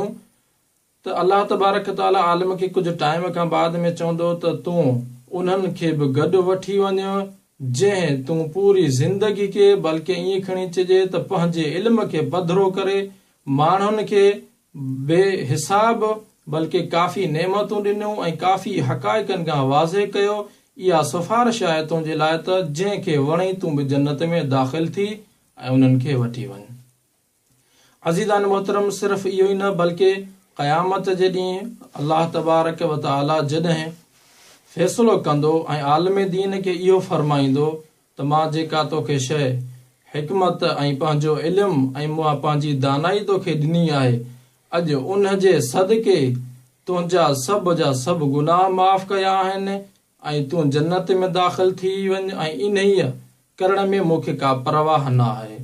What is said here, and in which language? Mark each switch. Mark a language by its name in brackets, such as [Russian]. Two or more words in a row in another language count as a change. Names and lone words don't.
[Sindhi] त अल्लाह तबारक तआला आलिम खे कुझु टाइम खां बाद में चवंदो त तूं उन्हनि खे बि गॾु वठी वञ जंहिं तूं पूरी ज़िंदगी खे बल्कि ईअं खणी चइजे त पंहिंजे इल्म खे पधिरो करे माण्हुनि खे बेहिसाब बल्कि काफ़ी नेमतूं ॾिनियूं ऐं काफ़ी हक़ाइक़नि खां वाज़े कयो। इहा सिफ़ारिश आहे तुंहिंजे लाइ त जंहिंखे वणे तूं बि जन्नत में दाख़िल थी ऐं उन्हनि खे वठी वञ। अज़ीज़ान मोहतरम, सिर्फ़ु इहो ई न बल्कि क़यामत जे ॾींहुं अल्लाह तबारक व तआला जॾहिं फ़ैसिलो कंदो ऐं आलिम दीन खे इहो फ़रमाईंदो त मां जेका तोखे शइ हिकमत ऐं पंहिंजो इल्मु ऐं मां पंहिंजी दानाई तोखे ॾिनी आहे, अॼु उन जे सदके तुंहिंजा सभु जा सभु गुनाह माफ़ कया आहिनि ऐं तूं जन्नत में दाख़िल थी वञ ऐं इन्हीअ करण में मूंखे का परवाह न आहे।